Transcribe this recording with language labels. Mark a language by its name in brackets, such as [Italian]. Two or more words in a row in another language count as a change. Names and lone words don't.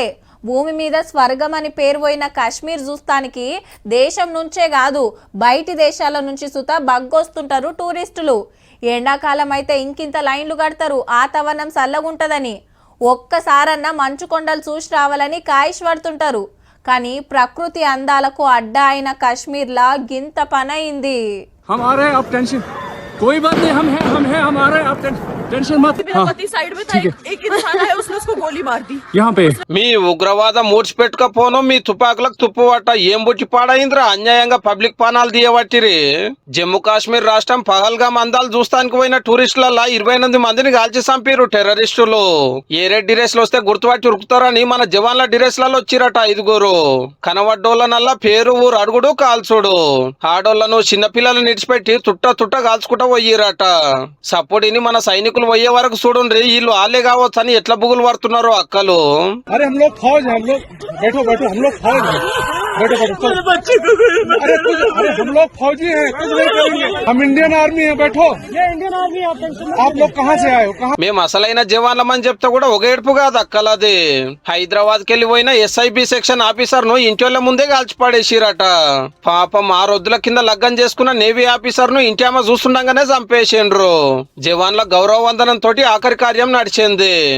[Telugu] భూమి మీద స్వర్గం అని పేరు పోయిన కాశ్మీర్ చూస్తానికి దేశం నుంచే కాదు బయటి దేశాల నుంచి సుతా బగ్గొస్తుంటారు టూరిస్టులు. ఎండాకాలం అయితే ఇంకింత లైన్లు కడతారు వాతావరణం చల్లగుంటదని. ఒక్కసారన్నా మంచు కొండలు చూసి రావాలని కాయిష్ పడుతుంటారు. కానీ ప్రకృతి అందాలకు అడ్డా అయిన కాశ్మీర్లా గింత పనైంది. [Hindi] कोई बात नहीं, हम हैं हमारे, आप टेंशन मत। साइड में था एक इंसान है, उसने उसको गोली मार दी यहाँ पे। [Telugu] మీ ఉగ్రవాద మూడ్చిపెట్టుకపోను మీ తుపాకులకు తుప్పువట ఏం బుచ్చి పాడైందిరా అన్యాయంగా పబ్లిక్ పానాలు తీయబట్టిరి. జమ్మూ కాశ్మీర్ రాష్ట్రం పహల్గామ్ అందాలు చూస్తానికి పోయిన టూరిస్టులలో 28 మందిని కాల్చి చంపారు టెర్రరిస్టులు. ఏ రెడ్ డిరెస్లు వస్తే గుర్తుపట్టి ఉరుకుతారని మన జవాన్ల డిరెస్లలో వచ్చిరట 5 కనవడ్డోళ్ళనల్లా పేరు ఊరు అడుగుడు కాల్చుడు. ఆడోళ్లను చిన్నపిల్లలను నిడిచిపెట్టి తుట్ట కాల్చుకుంటా పోయిరట. సపోర్టిని మన సైనికులు పోయే వరకు చూడండి వీళ్ళు ఆలే కావచ్చు అని ఎట్లా బుగులు పడుతున్నారో అక్కలు. [Hindi] अरे हम लोग फौज हैं, हम लोग बैठो हम लोग फौज हैं, बैठो अरे हम लोग फौजी हैं, कुछ नहीं करेंगे, हम इंडियन आर्मी हैं, बैठो। ये इंडियन आर्मी आप लोग कहाँ से आए हो? कहाँ? [Telugu] మేము అసలైన జవాన్లమని చెప్తే కూడా ఒక ఏడుపు కాదు అక్కలది. హైదరాబాద్ కెళ్లి పోయిన SIB [English] section officer [Telugu] ను ఇంటి ముందే కాల్చి పడేసిరట. పాపం 6 రోజుల కింద లగ్గం చేసుకున్న [English] navy officer [Telugu] ను ఇంటి అమ్మ చూస్తుండగానే చంపేసిండ్రు. జవాన్ల గౌరవ వందనం తోటి ఆఖరి కార్యం నడిచింది.